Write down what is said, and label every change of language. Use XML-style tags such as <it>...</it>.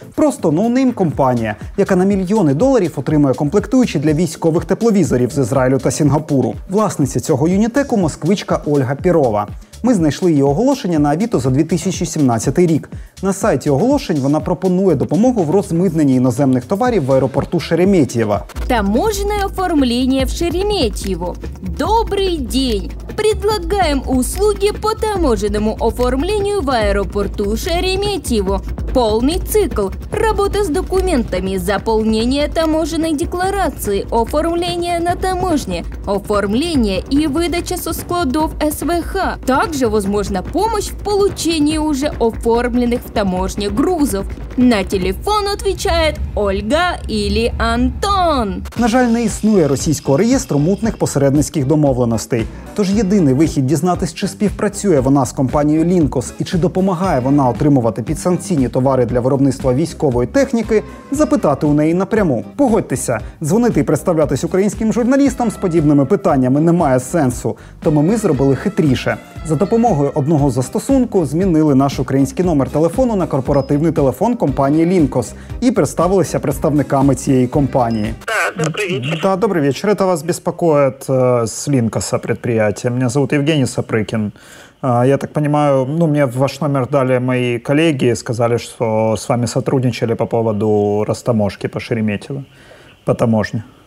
<uk>Просто ноунейм компанія, яка на мільйони доларів отримує комплектуючі для військових тепловізорів з Ізраїлю та Сінгапуру. Власниця цього Юнітеку – москвичка Ольга Пірова. Ми знайшли її оголошення на Авито за 2017 рік. На сайті оголошень вона пропонує допомогу в розмитненні іноземних товарів в аеропорту Шереметьєво.</uk> <ru>Таможенное оформление в Шереметьево. Добрый день! Предлагаем услуги по таможенному оформлению в аэропорту Шереметьево. Полный цикл. Работа с документами, заполнение таможенной декларации, оформление на таможне, оформление и выдача со складов СВХ. Также возможна помощь в получении уже оформленных в таможне грузов.</ru> <uk>На телефон отвечает Ольга или Антон. На жаль, не існує російського реєстру мутних посередницьких домовленостей. Тож єдиний вихід дізнатись, чи співпрацює вона з компанією Лінкос і чи допомагає вона отримувати підсанкційні товари для виробництва військової техніки, запитати у неї напряму. Погодьтеся, дзвонити і представлятись українським журналістам з подібними питаннями немає сенсу. Тому ми зробили хитріше. За допомогою одного застосунку змінили наш український номер телефону на корпоративний телефон компанії Лінкос і представилися представниками цієї компании.</uk> <ru>Да, добрый вечер. Да, добрый вечер. Это вас беспокоит с Линкоса предприятия. Меня зовут Евгений Сапрыкин. Я так понимаю, мне ваш номер дали мои коллеги, сказали, что с вами сотрудничали по поводу растаможки по Шереметьево, по таможне.</ru>